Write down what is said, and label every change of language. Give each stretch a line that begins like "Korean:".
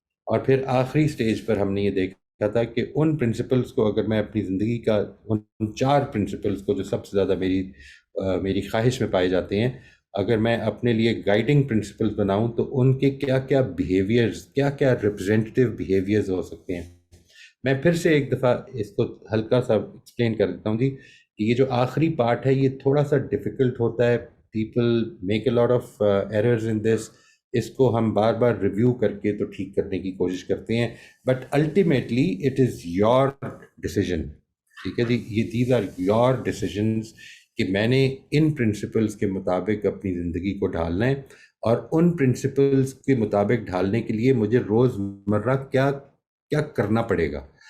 Urdu: اور پھر آخری سٹیج پر ہم نے یہ دیکھا تھا کہ ان پرنسپلز کو اگر میں اپنی زندگی کا ان 4 پرنسپلز کو جو سب سے زیادہ میری خواہش میں پائے جاتے ہیں، اگر میں اپنے لیے گائیڈنگ پرنسپلز بناؤں تو ان کے کیا کیا بیہیویئرز، کیا کیا ریپرزینٹیو بیہیویئرز ہو سکتے ہیں. میں پھر سے ایک دفعہ اس کو ہلکا سا ایکسپلین کر دیتا ہوں جی، کہ یہ جو آخری پارٹ ہے یہ تھوڑا سا ڈیفیکلٹ ہوتا ہے.
English: People make a lot of errors in this.
Urdu: اس کو ہم بار بار ریویو کر کے تو ٹھیک کرنے کی کوشش کرتے ہیں،
English: But ultimately it is your decision.
Urdu: ٹھیک ہے جی، یہ
English: these are your decisions
Urdu: کہ میں نے ان پرنسپلز کے مطابق اپنی زندگی کو ڈھالنا ہے، اور ان پرنسپلز کے مطابق ڈھالنے کے لیے مجھے روز مرہ کیا کیا کرنا پڑے گا.